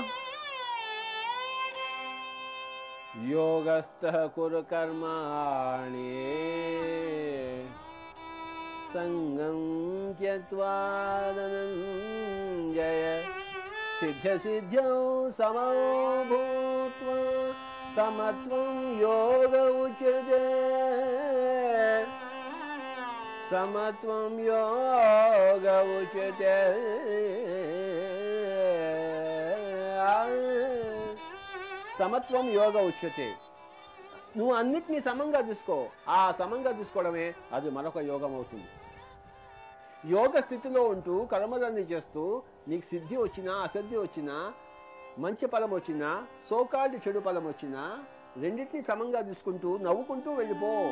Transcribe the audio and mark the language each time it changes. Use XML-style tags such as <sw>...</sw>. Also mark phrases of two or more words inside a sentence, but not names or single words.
<sa>योगस्थः कुरु कर्माणि संगं त्यक्त्वा धनंजय सिद्ध्य सिद्ध्यौ समौ भूत्वा समत्वं योग उच्यते। समत्वं योग उच्यते। సమత్వం యోగ ఉచ్యతే.</sa> <te>నువ్వు అన్నిటినీ సమంగా తీసుకో. ఆ సమంగా తీసుకోవడమే అది మరొక యోగం అవుతుంది. యోగ స్థితిలో ఉంటూ కర్మలన్నీ చేస్తూ నీకు సిద్ధి వచ్చినా, అసిద్ధి వచ్చినా, మంచి ఫలం వచ్చినా, సోకాల్డ్ చెడు ఫలం వచ్చినా రెండింటినీ సమంగా తీసుకుంటూ నవ్వుకుంటూ వెళ్ళిపో.</te>